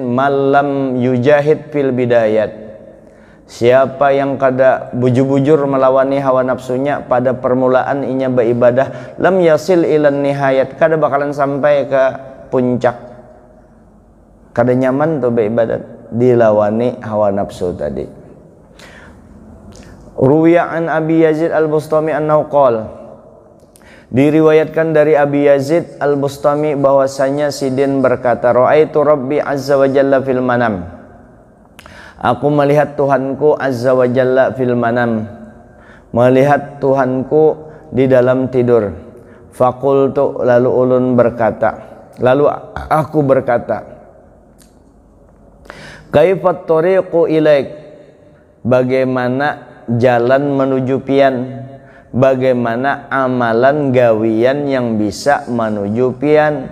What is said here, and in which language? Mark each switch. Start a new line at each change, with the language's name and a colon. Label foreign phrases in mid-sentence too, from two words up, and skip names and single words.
Arabic: من لم يجاهد في البداية,
Banjar: siapa yang kada bujur-bujur melawani hawa nafsunya pada permulaan inya beribadah,
Arabic: لم يصل إلى النهاية,
Banjar: kada bakalan sampai ke puncak, kada nyaman tuh beribadat, dilawani hawa nafsu tadi.
Arabic: روي عن أبي يزيد البسطامي أنه قال,
Banjar: diriwayatkan dari Abi Yazid Al-Bustami bahwasanya sidin berkata,
Arabic: رأيت ربي عز وجل في المنام,
Banjar: aku melihat Tuhanku
Arabic: عز وجل في المنام,
Banjar: melihat Tuhanku di dalam tidur. Faqultu, lalu ulun berkata, lalu aku berkata,
Arabic: كيف الطريق إليك,
Banjar: bagaimana jalan menuju pian, bagaimana amalan gawian yang bisa menuju pian.